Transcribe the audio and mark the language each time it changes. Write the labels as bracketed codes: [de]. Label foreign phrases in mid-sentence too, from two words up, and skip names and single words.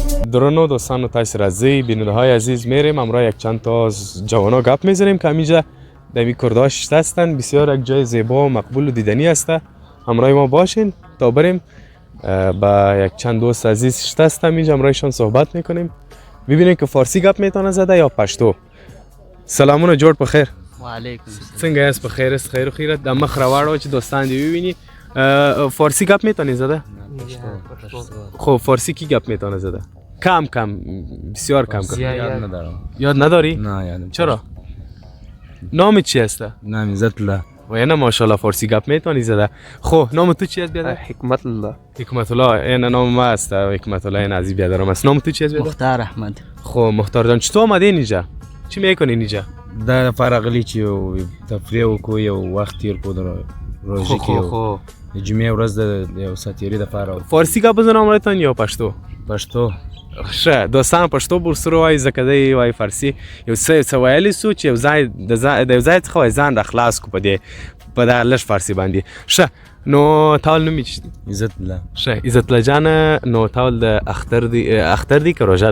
[fa] درونو دوستان و تایس رازی بیننده های عزیز میریم امروز یک چند تا از جوانا گپ میزنیم که همینجا دمی کرداش هستن بسیار یک جای زیبا و مقبول و دیدنی هسته امروز ما باشین تا بریم با یک چند دوست عزیز هستن اینجا امروزشان صحبت میکنیم ببینیم که فارسی گپ میتونه زده یا پشتو. [ps] سلامونه جوړ په خیر. [ar] وعلیکم السلام. [ps] څنګه یاست؟ په خیر است؟ خیر و خیرت. د مخ راوړو چې دوستان دی [fa] ببینی فارسی گپ میتونی زده؟ خب فارسی کی گپ میتونه زده؟ کم بسیار کم. یاد ندارم. یاد نداری؟ نه یادم. چرا؟ نام چی است؟ نام عزت الله. و نه ماشاءالله فارسی گپ میتونی زده. خب نام تو چی است بیادر؟ حکمت الله. حکمت الله. این نام ما است حکمت الله این عزیز بیادرم است. نام تو چی است بیادر؟ مختار احمد. خب مختار جان چطور آمدی اینجا؟ چی میکنی اینجا؟ [ps] دا لپاره غلی چې یو تفریح وکړو یو وخت تیر کړو د روژې کې یو د جمعې ورځ د یو ساتیري دپاره [fa] فارسی گپ بزنم امروزتان یا پشتو؟ [ps] پښتو. ښه دوستان پښتو ورسره وایي ځکه دی وایي فارسي یو څه ویلی سو چې یو ځای د یو ځای څخه وایي ځان راخلاص کړو په دغه لږ فارسي باندې. ښه نو تاول نوم یې عزت الله. ښه عزت الله جانه نو تاول د اختر دی که روژه ده؟